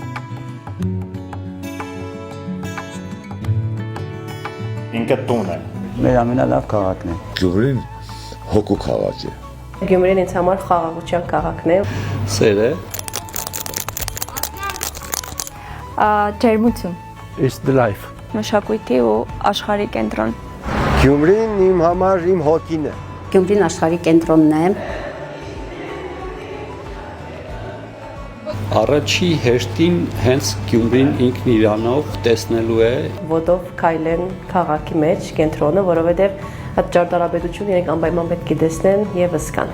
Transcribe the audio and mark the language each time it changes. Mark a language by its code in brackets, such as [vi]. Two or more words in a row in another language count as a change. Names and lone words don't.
[hy] Ինքը տուն է։ Մեր ամենալավ քաղաքն է։ Գյումրին հոգու քաղաք է։ Գյումրին ինձ համար խաղաղության քաղաքն է։ Սեր է։ Ջերմություն։ [en] It's the life։ [hy] Մշակույթի ու աշխարհի կենտրոն։ Գյումրին իմ համար իմ հոգին է։ Գյումրին աշխարհի կենտրոնն է։ Առաջի հերթին հենց Գյումրին ինքն իրանով տեսնելու է Ոտով քայլեն քաղաքի մեջ կենտրոնը, որովհետև այդ ճարտարապետությունը իրենք անպայման պետք է տեսնեն եւ զգան։